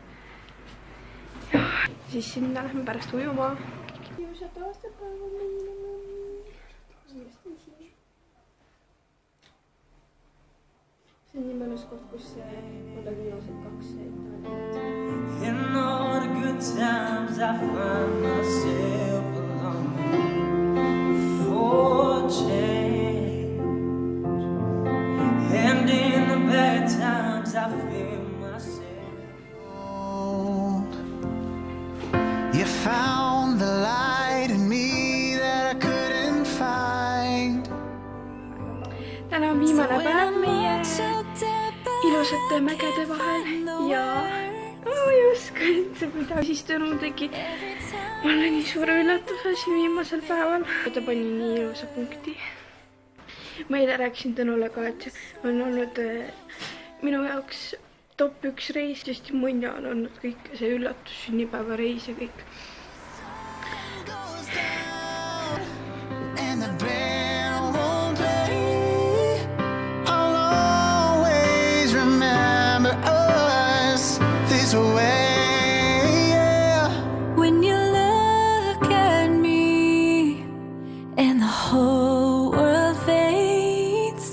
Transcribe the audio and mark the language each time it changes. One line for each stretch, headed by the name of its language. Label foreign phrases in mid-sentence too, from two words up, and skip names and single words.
Estonian: Ja siis sinna lähme pärast ujuma. Ilusat aastapäeva meile, mammi. See on nii mõnus koht, kus olla viimased 2 ette.
English: In all the good times I find myself alone for change, and in the bad times I feel myself. You found the light in me that I couldn't find.
Estonian: Täna on viimane päev meie ilusate mägede vahel ja ma ei oska üldse mida siis Tõnu tegi. Mulle nii suure üllatuse siin viimasel päeval. Ta pani nii ilusa punkti. Ma eile rääkisin Tõnule ka, et on olnud minu jaoks top 1 reis, sest mõnda on olnud kõik see üllatus, sünnipäeva reis ja kõik.
English: And the band won't play. I'll always remember us this way, yeah. When you look at me and the whole world fades,